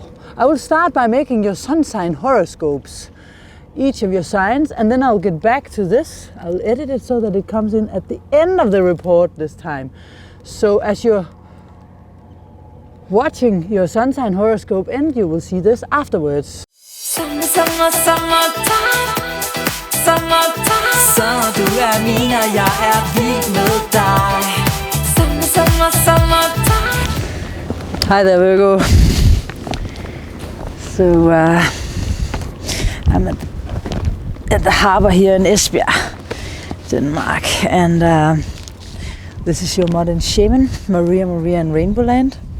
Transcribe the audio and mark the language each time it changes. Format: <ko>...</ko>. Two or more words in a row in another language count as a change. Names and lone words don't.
<en>I will start by making your sun sign horoscopes, each of your signs, and then I'll get back to this. I'll edit it so that it comes in at the end of the report this time. So as you're watching your sun sign horoscope end, you will see this afterwards.</en> <da>Så du min, og jeg vild med dig.</da> <en>Hi there, Virgo. So I'm at the harbor here in Esbjerg, Denmark, and this is your Modern Shaman, Maria in RainbowLand.</en>